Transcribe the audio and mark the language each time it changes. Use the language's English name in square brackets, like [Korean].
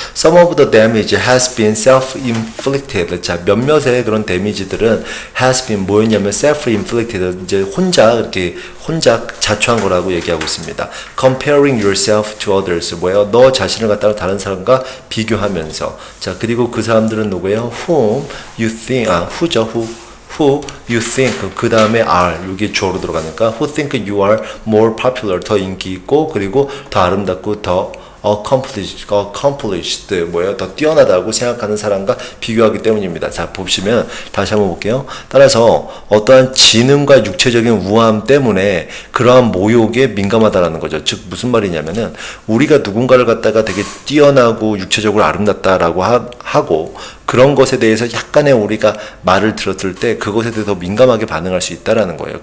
[English] Some of the damage has been self-inflicted. [Korean] 자, 몇몇의 그런 데미지들은 [English] has been [Korean] 뭐였냐면 self-inflicted. 이제 혼자 자초한 거라고 얘기하고 있습니다. [English] Comparing yourself to others. [Korean] 뭐예요? 너 자신을 갖다가 다른 사람과 비교하면서. 자, 그리고 그 사람들은 누구예요? [English] Whom you think, who죠, who you think, [Korean] 그 다음에 [English] are, [Korean] 이게 주어로 들어가니까 [English] who think you are more popular, [Korean] 더 인기 있고 그리고 더 아름답고 더 [English] accomplished, 뭐예요? [Korean] 더 뛰어나다고 생각하는 사람과 비교하기 때문입니다. 자, 보시면 다시 한번 볼게요. 따라서 어떠한 지능과 육체적인 우아함 때문에 그러한 모욕에 민감하다라는 거죠. 즉 무슨 말이냐면은 우리가 누군가를 갖다가 되게 뛰어나고 육체적으로 아름답다라고 하고 그런 것에 대해서 약간의 우리가 말을 들었을 때 그것에 대해서 민감하게 반응할 수 있다라는 거예요.